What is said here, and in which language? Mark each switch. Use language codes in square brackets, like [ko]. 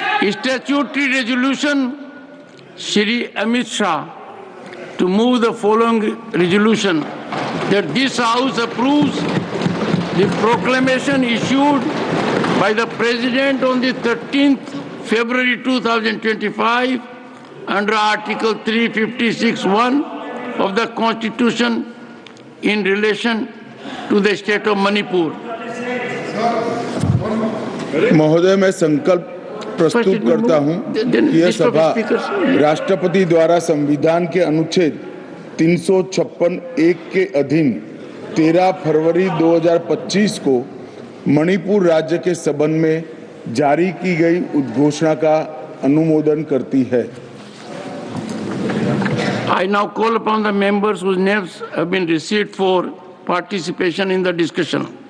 [en] Statutory resolution, Shri Amit Shah, to move the following resolution, that this House approves the proclamation issued by the President on the 13th February 2025 under Article 356(1) of the Constitution in relation to the state of Manipur. [hi] महोदय, मैं संकल्प प्रस्तुत करता हूं कि यह सभा राष्ट्रपति द्वारा संविधान के अनुच्छेद 356(1) के अधीन 13 फरवरी 2025 को मणिपुर राज्य के संबंध में जारी की गई उद्घोषणा का अनुमोदन करती है। [en] I now call upon the members whose names have been received for participation in the discussion.